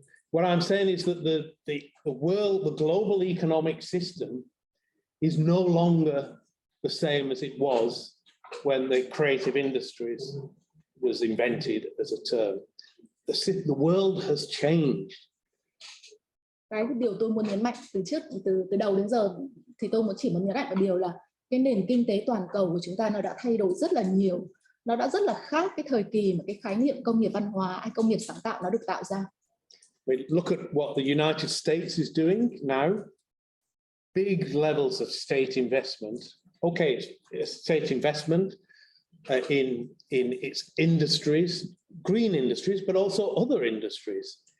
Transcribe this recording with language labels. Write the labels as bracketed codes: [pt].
[en] What I'm saying is that the global economic system is no longer the same as it was when the creative industries was invented as a term. The world has changed. [vi] Cái điều tôi muốn nhấn mạnh từ đầu đến giờ thì tôi chỉ muốn nhấn mạnh một điều là cái nền kinh tế toàn cầu của chúng ta nó đã thay đổi rất là nhiều. Nó đã rất là khác cái thời kỳ mà cái khái niệm công nghiệp văn hóa hay công nghiệp sáng tạo nó được tạo ra. [en] We look at what the United States is doing now. Big levels of state investment. Okay, state investment in its industries, green industries, but also other industries.